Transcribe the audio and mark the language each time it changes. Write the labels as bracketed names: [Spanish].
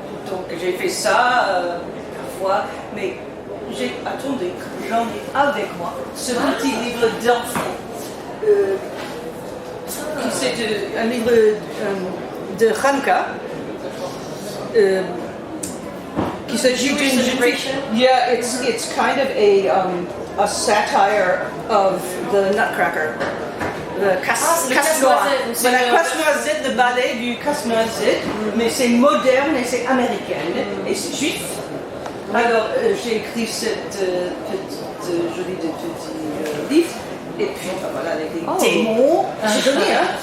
[French] Donc j'ai fait ça parfois, mais j'ai attendu que j'en ai avec moi ce petit livre d'enfant. C'est un livre de Hanukkah. Qui s'agit d'une... [English] Yeah, it's kind of a satire of the Nutcracker. [French] Le casse-noisette. La casse-noisette, le ballet du casse-noisette, mais c'est moderne et c'est américaine et c'est juif. Alors j'ai écrit cette petite jolie petit livre Et puis voilà, les démons. J'ai donné, hein.